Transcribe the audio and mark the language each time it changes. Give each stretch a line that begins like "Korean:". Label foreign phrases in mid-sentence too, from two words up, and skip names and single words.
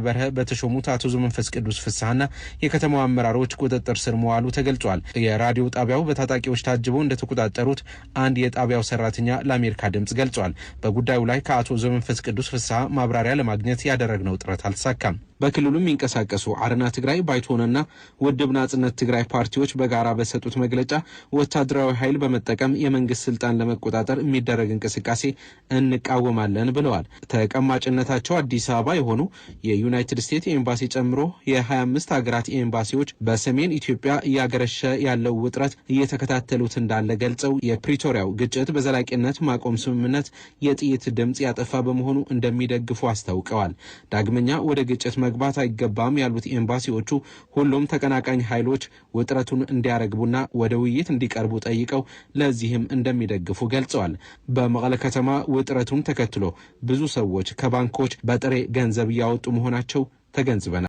Amharic: በርሀ በተሾሙት አቶ ዘመንፈስ ቅዱስ ፍስሐና የከተማው አመራሮች ቁጥጥር ስር መዋሉ ተገልጿል። የራዲዮ ጣቢያው በታጣቂዎች ታጅበው እንደተቆጣጠሩት አንድ የጣቢያው ሰራተኛ ለአሜሪካ ድምጽ ገልጿል። በጉዳዩ ላይ ከአቶ ዘመንፈስ ቅዱስ ፍስሐ ማብራሪያ ለማግኘት ያደረግነው ጥረት አልተሳካም። በክልሉ የሚንቀሳቀሱ አረና ትግራይ፣ ባይቶናና ውድብ ናጽነት ትግራይ ፓርቲዎች በጋራ በሰጡት መግለጫ ወታደራዊ ኃይል በመጠቀም የመንግስት ስልጣን ለመቆጣጠር የሚደረግ እንቅስቃሴ እንቃወማለን ብለዋል። ተቀማጭነታቸው አዲስ አበባ የሆኑ የዩናይትድ ስቴትስ ኤምባሲ ጨምሮ የ25 ሀገራት ኤምባሲዎች በሰሜን ኢትዮጵያ እያገረሸ ያለው ውጥረት እየተከታተሉት እንዳለ ገልጸው የፕሪቶሪያው ግጭት በዘላቂነት ማቆም ስምምነት የጥይት ድምጽ ያጠፋ በመሆኑ እንደሚደግፉ አስታውቀዋል። ዳግመኛ ወደ ግጭት መግባት አይገባም ያሉት ኤምባሲዎቹ ሁሉም ተቀናቃኝ ኃይሎች ውጥረቱን እንዲያረግቡና ወደ ውይይት እንዲቀርቡ ጠይቀው ለዚህም እንደሚደግፉ ገልጸዋል። በመቀለ ከተማ ውጥረቱን ተከትሎ ብዙ ሰዎች ከባንኮች በጥሬ ገንዘብ ያወጡ መሆናቸው ተገንዝበናል።